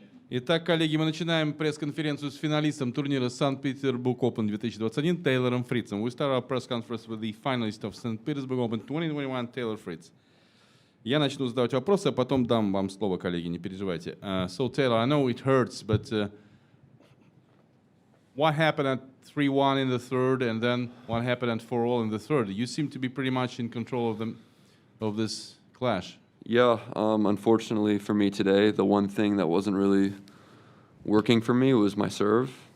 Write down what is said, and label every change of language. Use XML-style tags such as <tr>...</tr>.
<ru>Итак, коллеги, мы начинаем пресс-конференцию с финалистом турнира Санкт-Петербург Open 2021 Тэйлором Фритцем.</ru> <en>We start our press conference with the finalist of St. Petersburg Open 2021, Тэйлор Фритц.</en> <ru>Я начну задавать вопросы, а потом дам вам слово, коллеги, не переживайте.</ru> <en>So, Taylor, I know it hurts, but what happened at 3-1 in the third, and then what happened at 4-all in the third? You seem to be pretty much in control of this clash. Yeah, unfortunately for me today, the one thing that wasn't really working for me was my serve.</en>